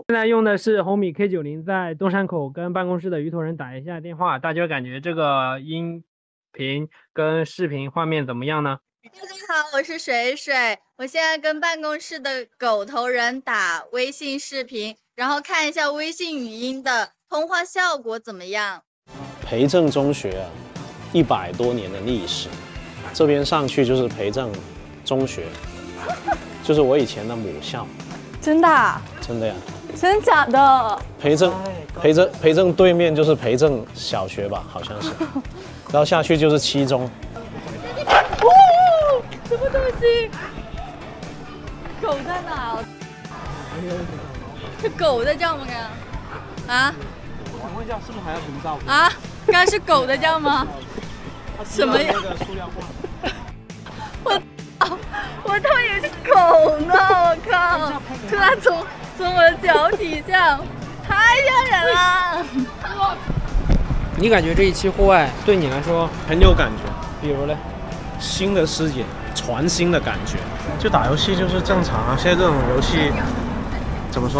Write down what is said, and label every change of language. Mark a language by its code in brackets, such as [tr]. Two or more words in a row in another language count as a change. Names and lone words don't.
[zh] 現在用的是紅米 K90，在東山口跟辦公室的魚頭人打一下電話，大家感覺這個音頻跟視頻畫面怎麼樣呢？大家好，我是水水，我現在跟辦公室的狗頭人打微信視頻，然後看一下微信語音的通話效果怎麼樣。培正中學啊，100多年的歷史，這邊上去就是培正中學，就是我以前的母校。真的？真的呀？真假的？培正對面就是培正小學吧，好像是，然後下去就是七中。什麼東西？狗在哪？是狗在叫嗎？剛剛？啊？我想問一下，是不是還要停照片？啊？剛剛是狗在叫嗎？什麼呀？我他媽以為是狗呢！我靠！突然從我的腳底下，太嚇人了！你感覺這一期戶外對你來說很有感覺？比如呢？新的視野，全新的感覺。就打遊戲就是正常啊，現在這種遊戲怎麼說？